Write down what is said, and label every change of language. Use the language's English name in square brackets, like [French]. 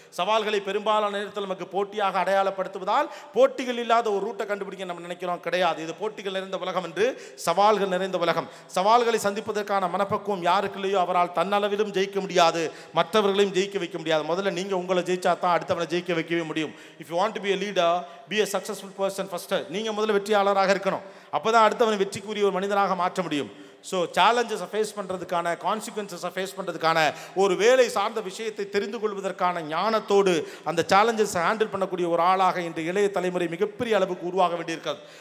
[Tamil] சவால்களை பெரும்பாலான நேரத்தில் நமக்கு போட்டியாக அடையாளப்படுத்துவதால் போட்டிகள் இல்லாத ஒரு ரூட்டை கண்டுபிடிக்க நம்ம நினைக்கிறோம். கிடையாது, இது போட்டிகள் நிறைந்த உலகம் என்று சவால்கள் நிறைந்த உலகம். சவால்களை சந்திப்பதற்கான மனப்பக்குவம் யாருக்கு இல்லையோ அவரால் தன்னளவிலும் ஜெயிக்க முடியாது, மற்றவர்களையும் ஜெயிக்க வைக்க முடியாது. முதல்ல நீங்கள் உங்களை ஜெயிச்சா தான் அடுத்தவனை ஜெயிக்க வைக்கவே முடியும். [English] If you want to be a leader, be a successful person first. [Tamil] நீங்கள் முதல்ல வெற்றியாளராக இருக்கணும், அப்போ தான் அடுத்தவனை வெற்றிக்குரிய ஒரு மனிதனாக மாற்ற முடியும். ஸோ சேலஞ்சஸை ஃபேஸ் பண்ணுறதுக்கான, கான்சிக்வன்சஸை ஃபேஸ் பண்ணுறதுக்கான, ஒரு வேலை சார்ந்த விஷயத்தை தெரிந்து கொள்வதற்கான ஞானத்தோடு அந்த சேலஞ்சஸை ஹேண்டில் பண்ணக்கூடிய ஒரு ஆளாக இன்று இளைய தலைமுறை மிகப்பெரிய அளவுக்கு உருவாக வேண்டியிருக்கிறது.